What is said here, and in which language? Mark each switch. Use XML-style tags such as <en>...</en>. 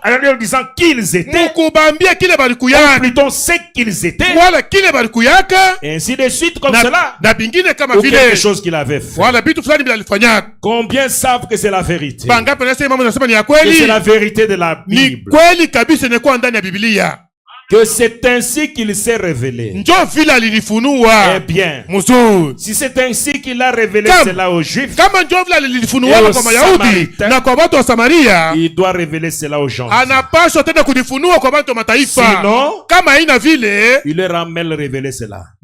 <fr>en leur disant qu'ils étaient,</fr> <sw>mukubambia kile balikuyaka,</sw> <fr>plutôt ce qu'ils étaient,</fr> <sw>wala kile balikuyaka,</sw> <fr>et ainsi de suite comme cela,</fr> <sw>na bingine kama</sw> <fr>ou</fr> <sw>vile</sw> <fr>quelque chose qu'il avait fait.</fr> <sw>Wala bitu fulani bila alifanyaka.</sw> <fr>Combien savent que c'est la vérité?</fr> <sw>Bangapi nasema mambo nasema ni ya kweli?</sw> <fr>C'est la vérité de la Bible.</fr> <sw>Ni kweli kabisa, ni kwa ndani ya Biblia.</sw> <fr>que c'est ainsi qu'il s'est révélé. Eh bien, si c'est ainsi qu'il a révélé cela aux Juifs et aux Samaritains, il doit révéler cela aux gens. Sinon, il leur a mal révélé cela.</fr>